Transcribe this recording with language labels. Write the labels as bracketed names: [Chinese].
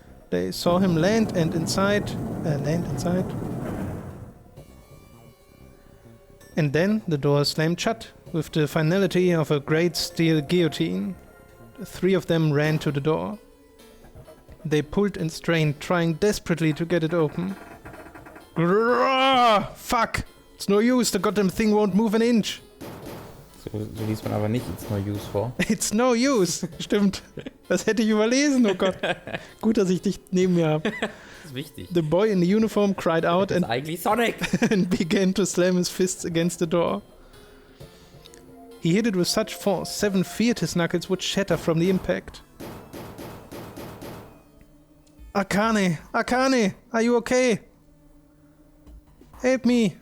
[English] They saw him land inside. And then the door slammed shut, with the finality of a great steel guillotine. The 3 of them ran to the door. They pulled and strained, trying desperately to get it open. Grrrr! Fuck! It's no use, the goddamn thing won't move an inch. [German] So liest man aber nicht [English] It's no use [German] vor. [English] It's no use! [German] Stimmt. Das hätte ich überlesen, oh Gott. Gut, dass ich dich neben mir habe. Das ist wichtig. [English] The boy in the uniform cried out and [German] eigentlich Sonic! [English] and began to slam his fists against the door. He hit it with such force, 7 feared his knuckles would shatter from the impact. Akane! Akane! Are you okay? Help me!